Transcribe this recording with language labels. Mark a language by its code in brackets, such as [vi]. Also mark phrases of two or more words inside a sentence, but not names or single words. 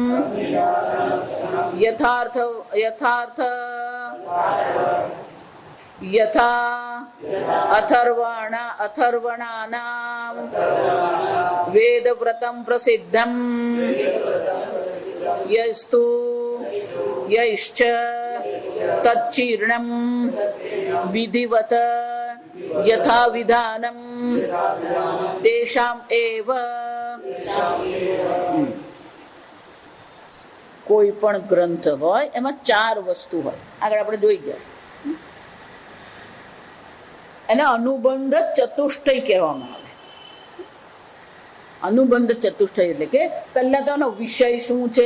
[sa] यथा अथर्वणानां वेदव्रतं प्रसिद्धं यैश्च तच्चीर्णं विधिवत यथा विधानं तेषाम् एव. [gu] કોઈ પણ ગ્રંથ હોય એમાં 4 વસ્તુ હોય. આગળ આપણે જોઈ ગયા. એને અનુબંધ ચતુષ્ટય કહેવામાં આવે. અનુબંધ ચતુષ્ટય એટલે કે પહેલા તો એનો વિષય શું છે?